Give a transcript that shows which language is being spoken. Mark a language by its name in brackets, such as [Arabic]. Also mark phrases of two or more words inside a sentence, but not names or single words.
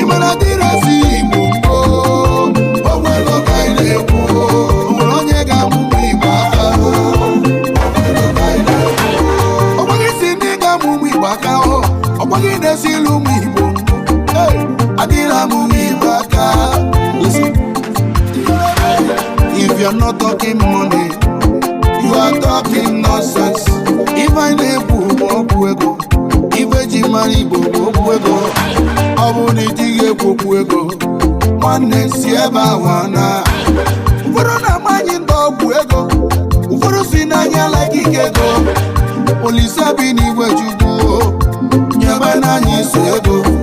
[Igbo] Ị mara, adịrọ ezi Igbo mkpo, o. Okwu ego ka anyị na-ekwu, o. O nwere onye ga-amụ ụmụ Igbo aka, o. Okwu ego ka anyị na-ekwu, o. Ọ gwaghị si ndị ga-amụ ụmụ Igbo aka, o. Ọ gwaghị na-esili ụmụ Igbo. Hey, adịla m ụmụ Igbo aka. [English] Listen. If you're not talking money, you are talking nonsense. If I [Igbo] na-ekwu okwu ego, Ibe ji mara Igbo bụ okwu ego. Ọ bụrụ na ị dịghị ekwu okwu ego, nwanne, si ebe ahụ a na. Ụfọdụ na-ama anyị ndị ọgwụ ego, ụfọdụ si na anyị alaghị ike ego. Olise bi n'igwe Chukwu o, nyebe na anyị so ego.